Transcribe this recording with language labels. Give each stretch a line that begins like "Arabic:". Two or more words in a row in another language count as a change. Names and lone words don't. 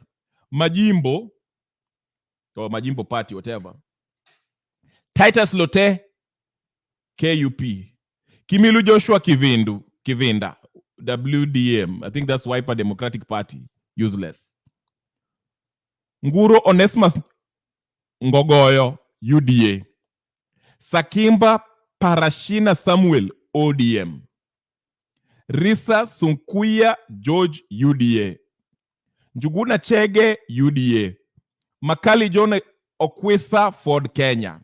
English: Majimbo, or Majimbo Party, whatever. Titus Lote, KUP. Kimilu Joshua Kivinda, WDM. I think that's Wiper Democratic Party. Useless. Nguro Onesimus Ngogoyo, UDA. Sakimba Parashina Samuel, ODM. Risa Sunkuya George, UDA. Njuguna Chege, UDA. Makali John Okwesa, Ford Kenya.